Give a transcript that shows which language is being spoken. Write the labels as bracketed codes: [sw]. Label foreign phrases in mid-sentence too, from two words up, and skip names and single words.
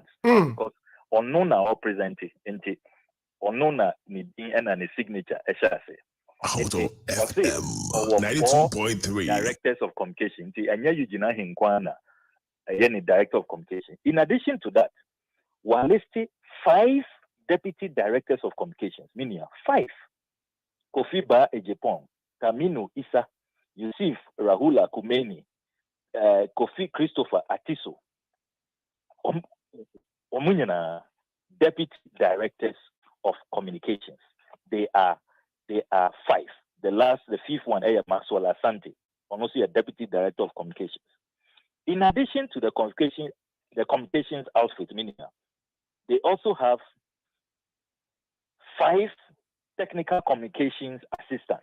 [en] Because unknown or present into unknown needing and a signature eshase. 92.3 directors of communication. And yeah, Eugene Hinkwana, any director of communication. In addition to that, we listed 5 deputy directors of communications, meaning 5. Kofi Ba Ejepong, Kamino Isa, Yusuf Rahula Kumeni, Kofi Christopher Atiso, Omunyana, deputy directors of communications. They are 5. The 5th one, Maxwell Asante, also a deputy director of communications. In addition to the communications outfit, meaning they also have 5 technical communications assistants.